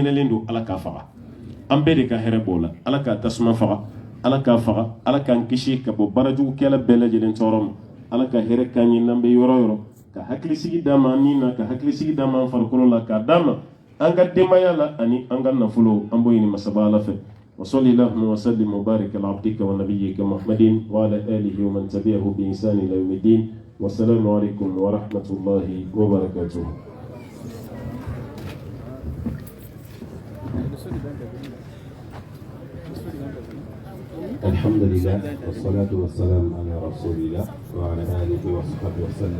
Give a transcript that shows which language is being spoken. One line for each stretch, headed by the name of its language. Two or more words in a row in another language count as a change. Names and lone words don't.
Bambara: mɛnɛlen don ala k'a faga an bɛɛ de ka hɛrɛ b'o la ala k'a tasuma faga ala k'a faga ala k'an kisi ka bɔ baarajugukɛla bɛɛ lajɛlen tɔɔrɔ ma ala ka hɛrɛ k'an ye n'an bɛ yɔrɔ o yɔrɔ ka hakilisigi d'an ma an ni na ka hakilisigi d'an ma an farikolo la k'a d'an ma an ka denbaya la ani an ka nafolo an b'o ɲini masaba ala fɛ
Arabic: وصل اللهم وسلم وبارك على عبدك ونبيك محمد وعلى آله ومن تبعه بإحسان إلى يوم الدين والسلام عليكم ورحمة الله وبركاته. الحمد لله والصلاة والسلام على رسول الله وعلى آله وصحبه وسلم